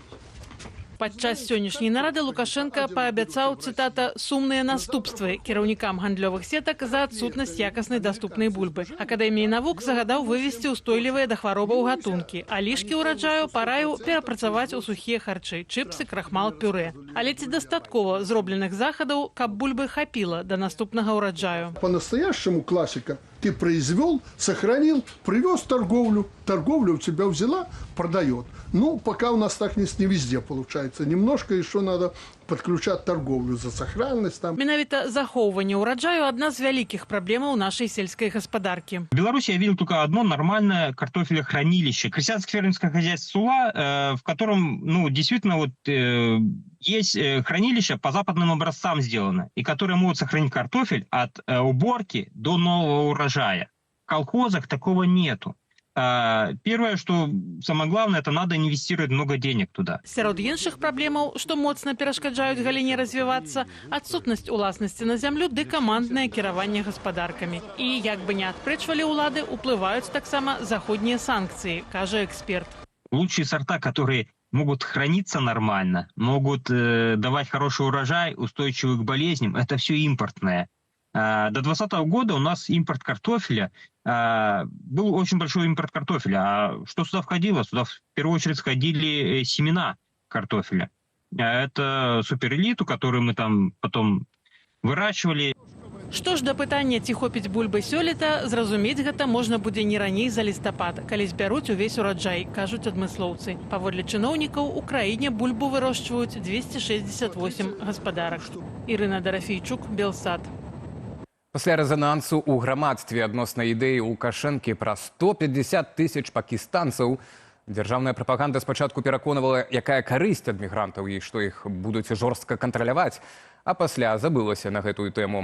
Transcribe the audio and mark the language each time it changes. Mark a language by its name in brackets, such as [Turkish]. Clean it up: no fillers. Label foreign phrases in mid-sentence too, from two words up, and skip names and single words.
[Belarusian] Падчас сённяшняй нарады Лукашенко паабяцаў, цытата, «сумныя наступствы» кіраўнікам гандлёвых сетак за адсутнасць якаснай даступнай бульбы. Акадэміі навук загадаў вывесці ўстойлівыя да хваробаў гатункі, а лішкі ўраджаю параіў перапрацаваць у сухія харчы, чыпсы, крахмал, пюрэ. Але ці дастаткова зробленых захадаў, каб бульбы хапіла да наступнага ўраджаю? [Russian] По-настоящему классика. Ты произвел, сохранил, привез торговлю, торговля у тебя взяла, продает. Ну, пока у нас так не везде получается. Немножко еще надо подключать торговлю за сохранность. [Belarusian] Менавіта захоўванне ўраджаю – одна з вялікіх праблемаў нашай сельскай гаспадаркі. [Russian] В Беларуси я видел только одно нормальное картофелехранилище. Крестьянско-фермерское хозяйство Сула, в котором, действительно, есть хранилище по западным образцам сделано, и которые могут сохранить картофель от уборки до нового урожая. В колхозах такого нету. Первое, что самое главное, это надо инвестировать много денег туда. [Belarusian] Сярод іншых праблемаў, што моцна перашкаджаюць галіне развівацца, адсутнасць уласнасці на зямлю ды каманднае кіраванне гаспадаркамі. І, як бы не адпрэчвалі ўлады, уплываюць таксама заходнія санкцыі, кажа эксперт. [Russian] Лучшие сорта, которые могут храниться нормально, могут давать хороший урожай, устойчивый к болезням, это все импортное. До 2020 года у нас импорт картофеля, был очень большой импорт картофеля. А что сюда входило? Сюда в первую очередь входили семена картофеля. Это суперэлиту, которую мы там потом выращивали. [Belarusian] Што ж да пытання, ці хопіць бульбы сёлета, зразумець гэта можна будзе не раней за лістапад, калі збяруць увесь ураджай, кажуць адмыслоўцы. Паводле чыноўнікаў, у краіне бульбу вырошчваюць 268 гаспадарак. Ірына Дарафійчук, Белсад. Пасля рэзанансу ў грамадстве адносна ідэі Лукашэнкі пра 150 тысяч пакістанцаў, дзяржаўная прапаганда спачатку пераконвала, якая карысць ад мігрантаў і што іх будуць жорстка кантраляваць, а пасля забылася на гэтую тэму.